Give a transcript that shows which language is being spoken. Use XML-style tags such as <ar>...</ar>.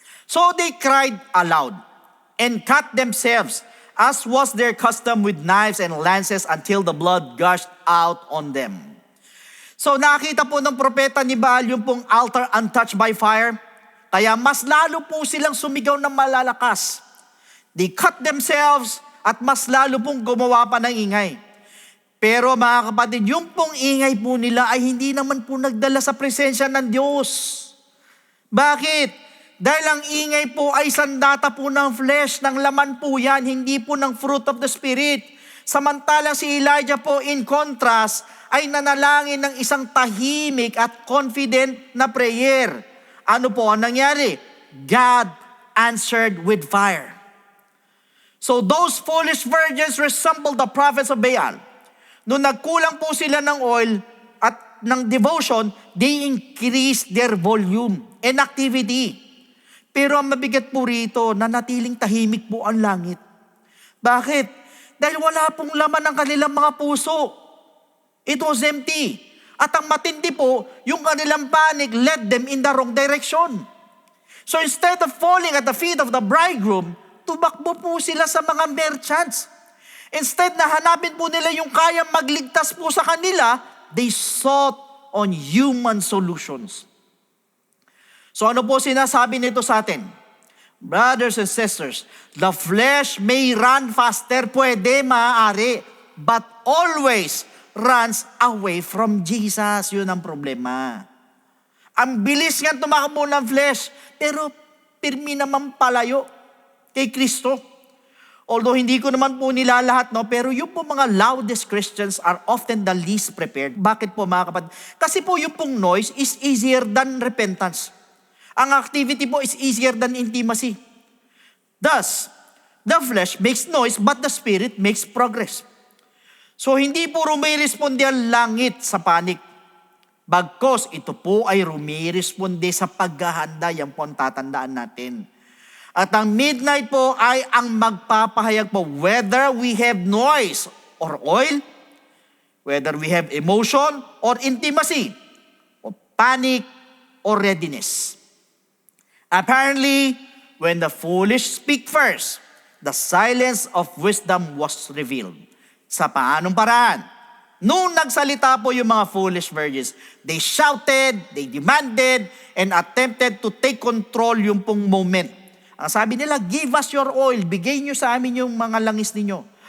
<en>So they cried aloud and cut themselves, as was their custom, with knives and lances until the blood gushed out on them.</en> <tl>So nakita po ng propeta ni Baal yung pong altar</tl> <en>untouched by fire,</en> <tl>kaya mas lalo po silang sumigaw ng malalakas.</tl> <en>They cut themselves</en> <tl>at mas lalo pong gumawa pa ng ingay. Pero mga kapatid, yung pong ingay po nila ay hindi naman po nagdala sa presensya ng Diyos. Bakit? Dahil ang ingay po ay sandata po ng flesh, ng laman po yan, hindi po ng</tl> <en>fruit of the Spirit.</en> <tl>Samantalang si Elijah po in contrast ay nanalangin ng isang tahimik at confident na prayer. Ano po ang nangyari?</tl> <en>God answered with fire. So those foolish virgins resembled the prophets of Baal.</en> <tl>Nung nagkulang po sila ng oil at ng devotion,</tl> <en>they increased their volume and activity.</en> <tl>Pero ang mabigat po rito, nanatiling tahimik po ang langit. Bakit? Dahil wala pong laman ng kanilang mga puso.</tl> <en>It was empty.</en> <tl>At ang matindi po, yung kanilang panic</tl> <en>led them in the wrong direction. So instead of falling at the feet of the bridegroom,</en> <tl>tumakbo po sila sa mga</tl> <en>merchants.</en> <tl>Instead na hanapin po nila yung kayang magligtas po sa kanila,</tl> <en>they sought on human solutions.</en> <tl>So ano po sinasabi nito sa atin?</tl> <en>Brothers and sisters, the flesh may run faster,</en> <tl>pwede, maaari,</tl> <en>but always runs away from Jesus.</en> <tl>Yun ang problema. Ang bilis nga tumakbo ng flesh, pero pirmi naman palayo kay Kristo. Although hindi ko naman po nila lahat, no? Pero yung po mga</tl> <en>loudest Christians are often the least prepared.</en> <tl>Bakit po mga kapatid?</tl> <en>Kasi po yung pong noise is easier than repentance. Ang activity po is easier than intimacy. Thus, the flesh makes noise, but the spirit makes progress.</en> <tl>So hindi po rumiresponde ang langit sa panik. Bagkos ito po ay rumiresponde sa paghahanda, yan po ang tatandaan natin. At ang midnight po ay ang magpapahayag po</tl> <en>whether we have noise or oil, whether we have emotion or intimacy, or panic or readiness. Apparently, when the foolish speak first, the silence of wisdom was revealed.</en> <tl>Sa paanong paraan? Nung nagsalita po yung mga</tl> <en>foolish virgins, they shouted, they demanded, and attempted to take control yung pong moment.</en> <tl>Ang sabi nila,</tl> <en>give us your oil,</en> <tl>bigay nyo sa amin yung mga langis ninyo.</tl>